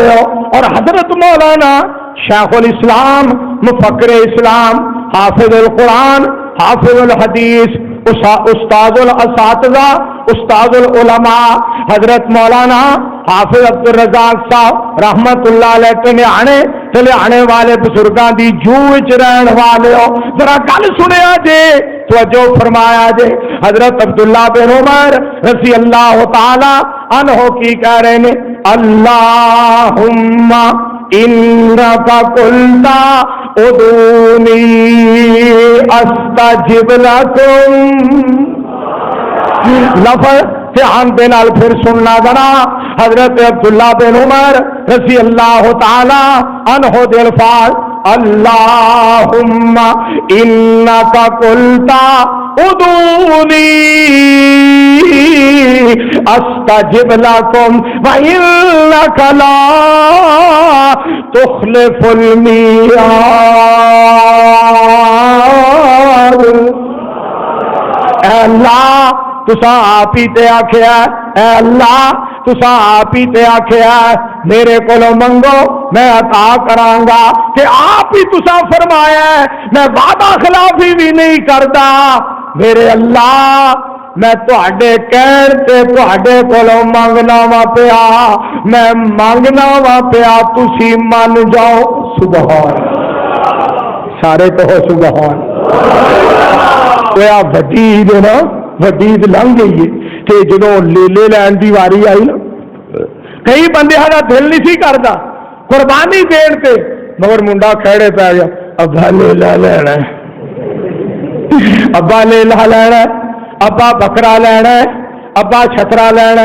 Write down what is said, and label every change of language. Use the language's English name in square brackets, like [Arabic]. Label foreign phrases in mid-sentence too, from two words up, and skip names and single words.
[Punjabi] ہو، اور حضرت مولانا شیخ الاسلام مفکر اسلام حافظ القرآن حافظ الحدیث استاد الاساتذہ استاد العلماء حضرت مولانا حافظ عبد الرزاق صاحب رحمت اللہ علیہ چلے آنے والے بزرگاں دی جو وچ رہن والے ہو، ذرا گل سنیا جے، توجہ فرمایا جے۔ حضرت عبداللہ بن عمر رضی اللہ تعالی عنہ کی کہہ رہے نے [Arabic] اللہم انکا قلتا ادعونی استجب لکم۔ [Punjabi] لفظ دھیان دے نال پھر سننا ذرا۔ حضرت عبداللہ بن عمر رضی اللہ تعالی عنہ دے الفاظ [Arabic] اللہم انکا قلتا ادعونی استجب لکم وانک لا تخلف المیعاد۔ [Punjabi] اے اللہ تسا آپ ہی تے آکھیا، اے اللہ تسا آپ ہی تے آکھیا میرے کولو منگو میں عطا کراں گا، کہ آپ ہی تسا فرمایا ہے [Urdu] میں وعدہ خلافی بھی نہیں کرتا۔ [Punjabi] میرے اللہ میں تہاڈے کہن تے تہاڈے کولوں منگنا وا پیا، میں منگنا وا پیا، تسی من جاؤ. سبحان، سارے تو سبحان. وڈی عید نا، وڈی عید لنگھ گئی ہے کہ جدوں لیلے لین کی واری آئی نا، کئی بندیاں دا دل نہیں سی کردا قربانی دین تے، مگر منڈا کھڑے پے گیا، ابا لیلا لینا، ابا لیلا لینا، ابا بکرا لینا، ابا چھترا لینا.